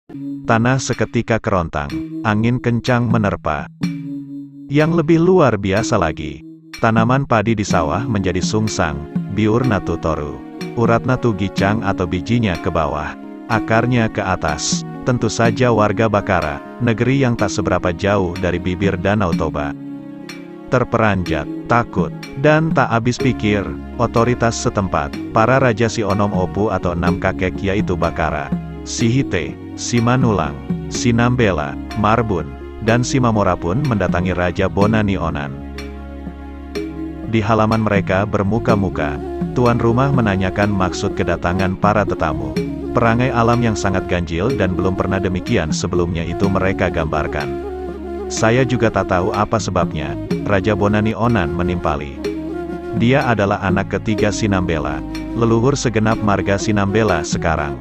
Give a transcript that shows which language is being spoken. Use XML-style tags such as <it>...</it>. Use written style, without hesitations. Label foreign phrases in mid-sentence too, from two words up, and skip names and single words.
<id>Tanah seketika kerontang, angin kencang menerpa. Yang lebih luar biasa lagi, tanaman padi di sawah menjadi sungsang,</id> <bbc>biur natu toru. Urat natu gicang</bbc> <id>atau bijinya ke bawah, akarnya ke atas. Tentu saja warga Bakara, negeri yang tak seberapa jauh dari bibir Danau Toba, terperanjat, takut, dan tak habis pikir. Otoritas setempat, para raja si Onom Opu atau 6 kakek yaitu Bakara, si Hite, si Manulang, si Nambela, Marbun, dan si Mamora pun mendatangi Raja Bonani Onan. Di halaman mereka bermuka-muka, tuan rumah menanyakan maksud kedatangan para tetamu. Perangai alam yang sangat ganjil dan belum pernah demikian sebelumnya itu mereka gambarkan. Saya juga tak tahu apa sebabnya, Raja Bonani Onan menimpali. Dia adalah anak ketiga Sinambela, leluhur segenap marga Sinambela sekarang.</id>